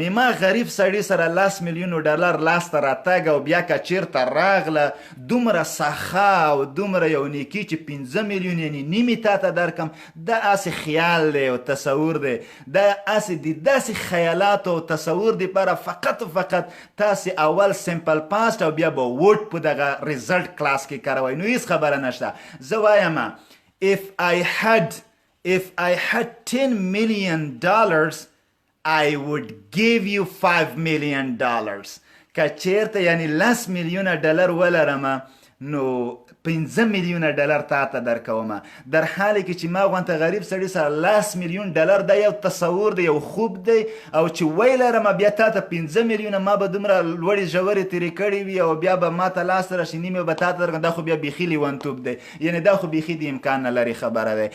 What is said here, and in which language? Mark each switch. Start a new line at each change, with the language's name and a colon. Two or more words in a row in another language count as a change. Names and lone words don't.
Pashto: ما غریب سړي سره 10 میلیونه ډالر لاس ته راتګ او بیا که چیرته راغله دومره سخا او دومره یو نیکي چې 15 میلیون یعنی نیمې تا ته درکم، دا هسې خیال دی او تصور دی. دا هسې د داسې خیالاتو او تصور دپاره فقط و فقط تاسې اول
English: simple past
Pashto: او بیا به ووډ په دغه
English: result clause
Pashto: کې کاروئ. نو هېڅ خبره نشته. زه وایم
English: if I had $10 million, I would give you $5 million.
Pashto: که چیرته یعنی 10 میلیونه ډالر ولرم نو 15 میلیونه ډالر تا ته درکوم،
Persian: در حالی
Pashto: کې چې ما غوندته غریب سړي سره 10 میلیون ډالر دا یو تصور دی، یو خوب دی، او چې وی لرم بیا تا ته 15 میلیونه ما به دومره لوړې ژورې تېرې کړې وي او بیا به ما ته لاس راشي نیمې به تا ته درکړم. دا خو بیا بیخي لیونتوب دی، یعنی دا خو بیخي د امکان نه لرې خبره دی.